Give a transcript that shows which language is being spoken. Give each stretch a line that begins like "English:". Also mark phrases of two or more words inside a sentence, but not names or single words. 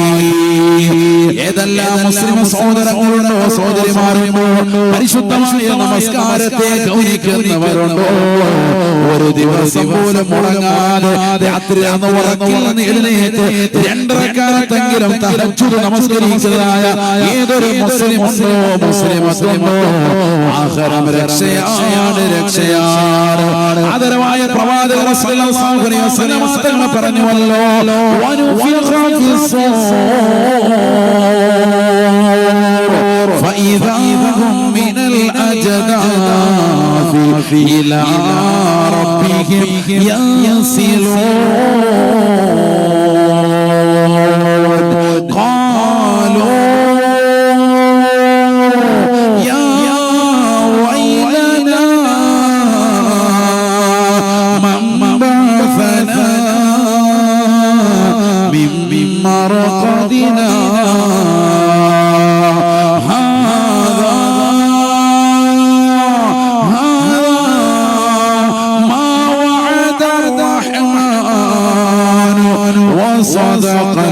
Malayalam: ഏതെല്ലാം മുസ്ലിം സഹോദരങ്ങളുണ്ടോ സഹോദരിമാരുണ്ടോ പരിശുദ്ധമായ നമസ്കാരത്തെ ഗൗനിക്കുന്നവരുണ്ടോ, ഒരു ദിവസം പോലും മുടങ്ങാതെ രാത്രി ഉറക്കിൽ നിന്ന് എഴുന്നേറ്റ് 2 റക്അത്തെങ്കിലും തഹജ്ജുദ് നമസ്കരിക്കുന്നതായ ഏതൊരു മുസ്ലിമുണ്ടോ മുസ്ലിമത്തുണ്ടോ ആഖിറം രക്ഷയാണ്. ആദരവായ പ്രവാചകർ
Arabic: صلى الله عليه وسلم
Malayalam: തങ്ങൾ പറഞ്ഞുവല്ലോ,
Arabic: ونفخ في الصور فإذا هم من الأجداث إلى ربهم ينسلون قالوا يا ويلنا من بعثنا من مرقدنا صدق